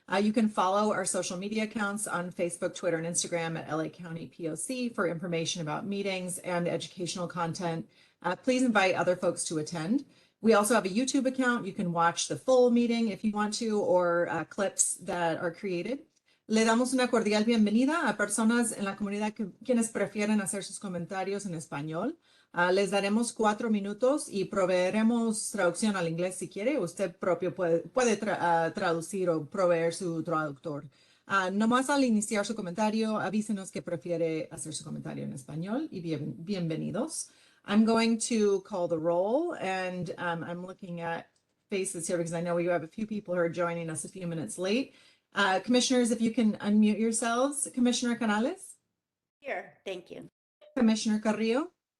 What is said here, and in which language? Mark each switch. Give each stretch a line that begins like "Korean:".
English: You can follow our social media accounts on Facebook, Twitter, and Instagram at LA County POC for information about meetings and educational content. Please invite other folks to attend. We also have a YouTube account. You can watch the full meeting if you want to, or clips that are created.
Spanish: Le damos una cordial bienvenida a personas en la comunidad quienes prefieren hacer sus comentarios en español. Les daremos 4 minutos y proveeremos traducción al inglés si quiere. Usted propio puede traducir o proveer su traductor. Nomás al iniciar su comentario, avísenos que prefiere hacer su comentario en español y bienvenidos.
English: I'm going to call the roll, and I'm looking at faces here because I know we have a few people who are joining us a few minutes late. Commissioners, if you can unmute yourselves. Commissioner Canales? Here, thank you. Commissioner Carrillo?